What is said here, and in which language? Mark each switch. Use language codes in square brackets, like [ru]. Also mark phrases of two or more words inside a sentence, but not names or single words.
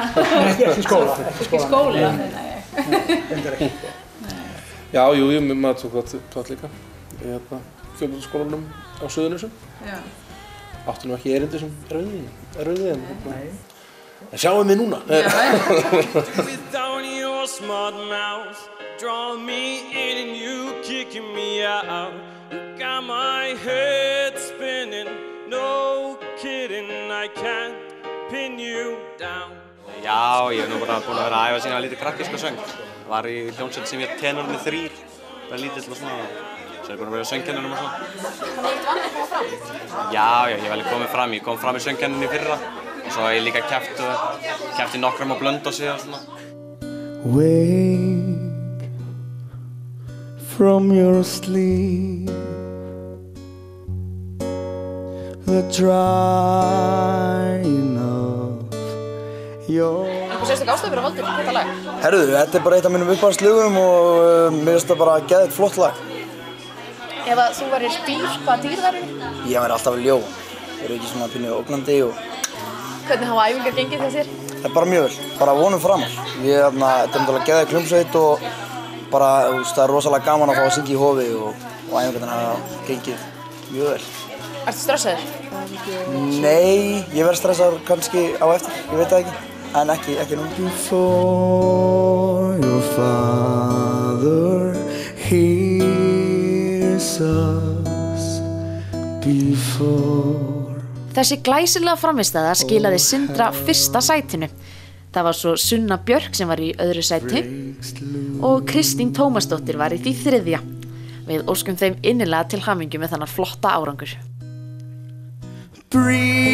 [is] Ekki í skóla. Ekki í skóla. Reyndar ekki. Já, maður tók það líka. Í fjölbrautaskólanum á Suðurnesjum. Já. Áttu nú ekki erindi sem er við þeim. Nei. En sjáum við núna. [en] Smart mouth, draw me in and you kicking me out. You got my head spinning, no kidding, I can't pin you down. [is] Já, ég hef nú bara búin að vera að æfa sína lítið krakkíska söng. Var í hljómsveit sem hét Tenorarnir 3, bara lítill og svona. Svo er ég búin að vera í söngkennurum og svona. Þannig að þú vann að koma fram? Já, ég hef alveg komið fram. Ég kom fram í söngkennunni í fyrra. Og svo hef ég líka keppt í nokkrum á Blönduósi og svona. [en] Wake from your sleep, the drying of your... [is] Einhver sérstök ástæða fyrir að valda þetta lag? Herðu, þetta er bara eitt af mínum uppáhaldslögum og mér finnst það bara geðveikt flott lag. Ef að þú værir dýr, hvaða dýr væri? Ég væri alltaf ljó. Ég er ekki svona pínu ógnandi og... Hvernig hafa æfingar gengið hjá þér? Það er bara mjög vel, bara vonum framar. Þetta er náttúrulega geðveik hljómsveit og bara, það er rosalega gaman að fá að syngja í Hofi og æfingarnar hafa gengið mjög vel. Ertu stressaður? Nei, ég verð stressaður kannski á eftir, ég veit það ekki, en ekki nú. [en] Before your father hears us before. [is] Þessi glæsilega frammistaða skilaði Sindra fyrsta sætinu. Það var svo Sunna Björk sem var í öðru sæti og Kristín Tómasdóttir var í því þriðja. Við óskum þeim innilega til hamingju með þannig flotta árangur. [en] Breathe,